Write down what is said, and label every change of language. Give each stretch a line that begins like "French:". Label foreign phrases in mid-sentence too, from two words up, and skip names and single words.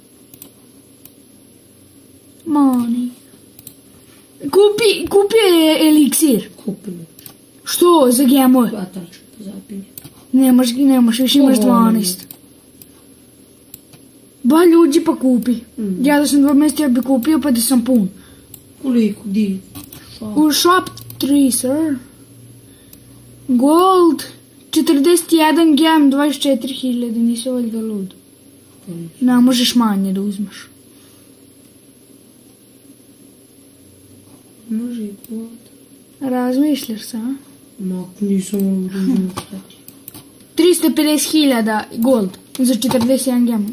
Bosnian: Mani. Kupio je eliksir. Kupimo. Što? Za gemove? Pa tačno, zapinje. Nemaš, više imaš 12. Ba ljudi pa kupi. Ja da sam 2 mjesta ja bi kupio pa da sam pun. Koliko, di? U shop 3, sir. Gold 41 gem 24.000, nisi valjda lud. Ne možeš manje da uzmeš. Može i god. Razmišljaš se, a? Ma, nisam ovo razumio šta ti. 350.000 gold za 41 gem.